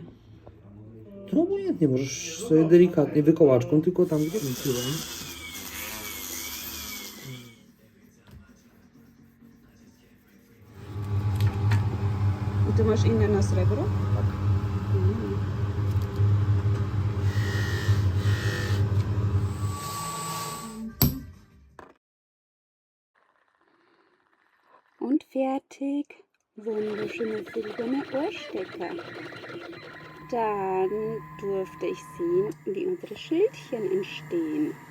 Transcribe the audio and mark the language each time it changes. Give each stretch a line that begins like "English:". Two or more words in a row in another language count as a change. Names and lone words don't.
Polish: No obojętnie, możesz sobie delikatnie wykołaczką, tylko tam gdzie wróciłem. I ty masz inne na srebro? Tak.
German: Und fertig. Wunderschöne silberne Ohrstecker. Dann durfte ich sehen, wie unsere Schildchen entstehen.